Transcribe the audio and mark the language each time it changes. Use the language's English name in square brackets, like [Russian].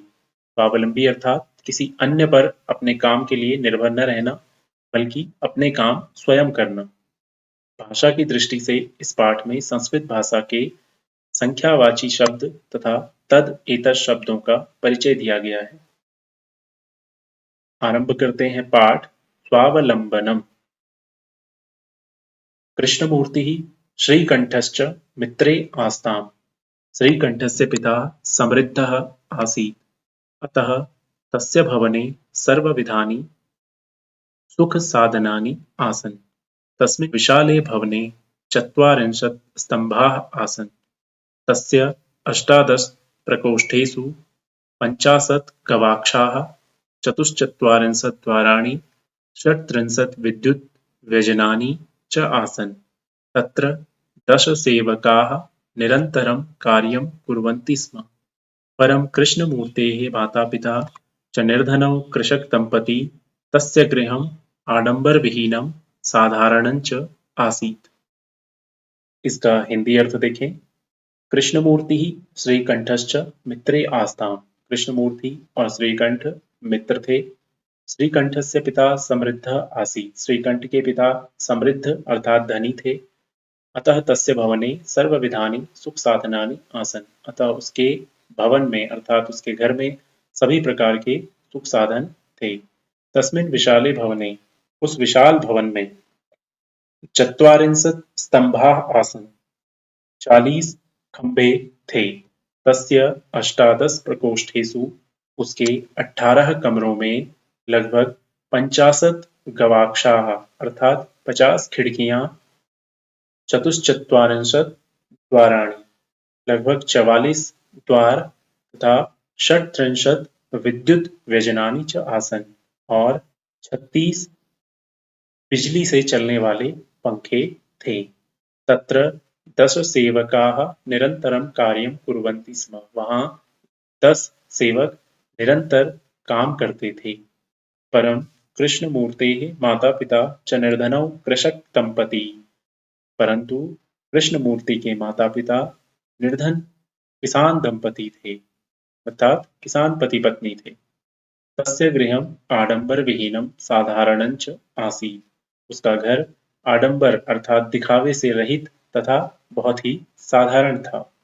[Hindi] स्वावलंबी अर्थात किसी अन्य पर अपने काम के लिए निर्भर न रहना, बल्कि अपने काम स्वयं करना। भाषा की दृष्टि से इस पाठ में संस्कृत भाषा के संख्यावाची शब्द तथा तद एतत् शब्दों का परिचय दिया गया है। आरंभ करते हैं पाठ स्वावलंबनम। [Sanskrit] कृष्णमूर्तिः श्रीकंठश्च मित्रे आस्ताम्। श्रीकंठस्य पिता समृद्धः आसीत्, अतः तस्य भवने सर्वविधानि सुखसाधनानि आसन्। तस्मिन् विशाले भवने ४० स्तम्भाः आसन्। तस्य 18 प्रकोष्ठेषु 50 गवाक्षाः, 44 द्वाराणि, 38 विद्युत् व्यजनानि च आसन्। तत्र 10 सेवकाः निरन्तरं कार्यं कुर्वन्ति स्म। परं कृष्णमूर्तेः मातापिता च निर्धनौ कृषकदम्पती। तस्य गृहम् आडम्बरविहीनं साधारणं च आसीत्। [Hindi] इसका हिंदी अर्थ देखें। [Sanskrit] कृष्णमूर्ति श्रीकंठश्च मित्रे आस्ताम्। [Hindi] कृष्णमूर्ति और श्रीकंठ मित्र थे। [Sanskrit] श्रीकंठस्य पिता समृद्ध आसीत्। [Hindi] श्रीकंठ के पिता समृद्ध अर्थात धनी थे। [Sanskrit] अतः तस्य भवने सर्वविधानि सुख साधनानि आसन्। [Hindi] अतः उसके भवन में अर्थात उसके घर में सभी प्रकार के सुख साधन थे। [Sanskrit] तस्मिन् विशाले भवने, [Hindi] उस विशाल भवन में [Sanskrit] ४० स्तम्भाः आसन्, [Hindi] 40 खंभे थे। [Sanskrit] तस्य 18 प्रकोष्ठेषु, [Hindi] उसके 18 कमरों में लगभग [Sanskrit] 50 गवाक्षाः [Hindi] अर्थात 50 खिड़कियां, [Sanskrit] चतुश्चत्वारिंशत् द्वाराणि [Hindi] लगभग 44 द्वार तथा [Sanskrit] 38 विद्युत व्यजनानि च आसन् [Hindi] और 36 बिजली से चलने वाले पंखे थे। [Sanskrit] तत्र 10 सेवकाः निरन्तरं कार्यं कुर्वन्ति स्म। [Hindi] वहां 10 सेवक निरंतर काम करते थे। [Sanskrit] परं कृष्णमूर्तेः माता-पिता च निर्धनौ कृषक दंपती। [Hindi] परंतु कृष्णमूर्ति के माता-पिता निर्धन किसान दंपती थे, अर्थात किसान पति पत्नी थे। [Sanskrit] तस्य गृहम् आडंबर-विहीनं साधारणं च आसीत्। [Hindi] उसका घर आडंबर अर्थात दिखावे से रहित तथा बहुत ही साधारण था।